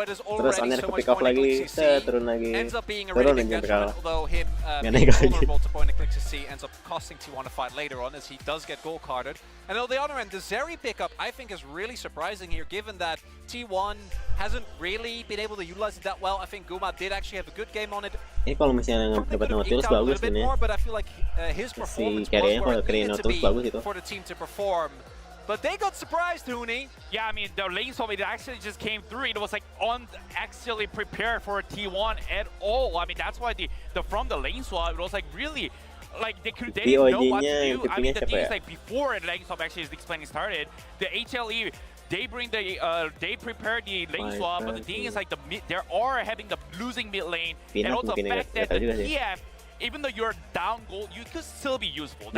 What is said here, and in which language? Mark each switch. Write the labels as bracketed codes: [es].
[id] Terus Oner ke pick off lagi, turun lagi. Turun aja bakal. Nggak naik lagi. [en] Ends up costing T1 a fight later on as he does get goal carded. And on the other end, the Zeri pickup I think is really surprising here, given that T1 hasn't really been able to utilize it that well. I think Guma did actually have a good game on it. [id] Ini kalau misalnya dapat Nautilus bagus ini. [en] But I feel like his performance was where it needed to be for the team to perform. But they got surprised, Huni. Yeah, I mean, the lane swap, it actually just came through. It was like actually prepared for T1 at all. I mean, that's why from the lane swap, it was like really, like they didn't know what to do. I mean, the thing is like before the lane swap actually is explaining started, the HLE, they prepare the lane swap, but the thing is like they are having the losing mid lane, and also the fact that the TF, even though you're down gold, you could still be useful.